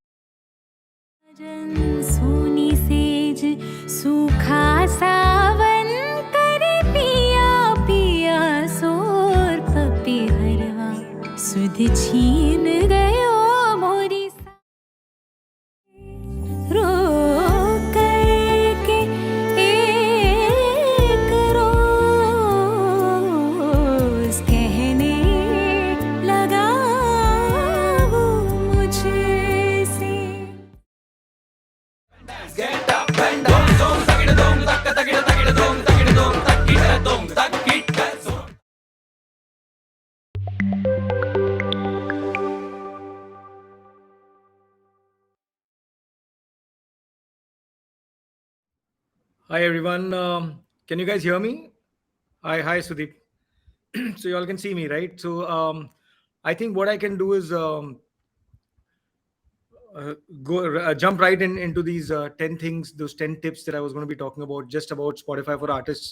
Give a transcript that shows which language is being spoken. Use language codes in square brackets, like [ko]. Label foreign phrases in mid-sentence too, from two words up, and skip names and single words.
[hi] सोनी सेज सूखा सावन करे पिया पिया सोर पपी हरवा सुध छीन गयो मोरी रो करके एक रोज कहने लगा वो मुझसे [en] Get up and down, dong, takida dong, takida dong, takida dong, takida dong, takida dong. Hi everyone. Can you guys hear me? Hi Sudeep. So you all can see me, right? So I think what I can do is jump right into these 10 things, those 10 tips that I was going to be talking about, just about Spotify for artists.